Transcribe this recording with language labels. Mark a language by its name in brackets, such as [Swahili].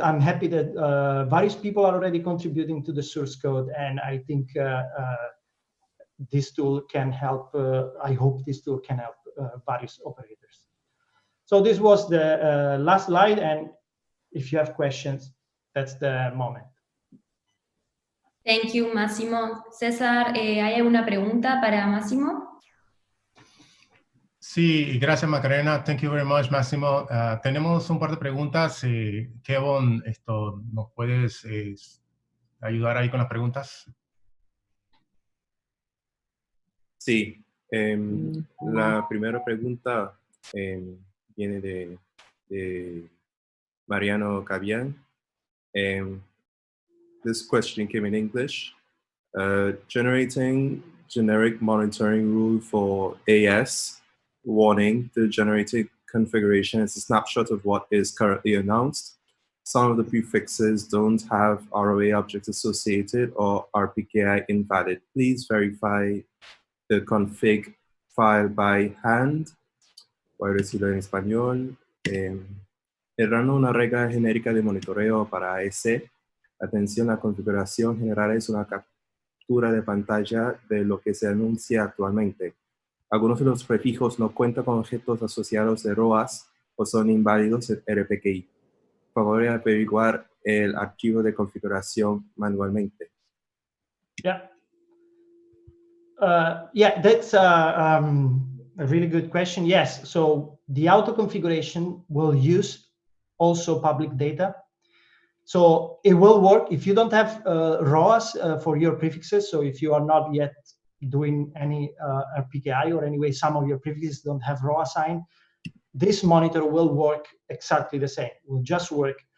[English] I'm happy that various people are already contributing to the source code, and I think this tool can help. I hope this tool can help various operators. So this was the last slide, and if you have questions, that's the moment. Thank you, Massimo. [Spanish] César, ¿hay alguna pregunta para Massimo? Sí, gracias Macarena. [English] Thank you very much, Massimo. [Spanish] Tenemos un par de preguntas. Kevin, ¿nos puedes ayudar ahí con las preguntas? Sí. La primera pregunta viene de Mariano Cabian. [English] This question came in English. Generating generic monitoring rule for AS. Warning, the generated configuration is a snapshot of what is currently announced. Some of the prefixes don't have ROA objects associated or are PKI invalid. Please verify the config file by hand. [Spanish] Voy a decirlo en español. Errando una regla genérica de monitoreo para AS. Atención, la configuración general es una captura de pantalla de lo que se anuncia actualmente. Algunos de los prefijos no cuentan con objetos asociados de ROAS o son inválidos en RPKI. Por favor, averiguar el archivo de configuración manualmente. [English] Yeah. Yeah, that's a really good question. Yes, so the auto configuration will use also public data. So it will work if you don't have ROAS for your prefixes. So if you are not yet doing any RPKI, or anyway, some of your prefixes don't have ROAS sign, this monitor will work exactly the same. Will just work.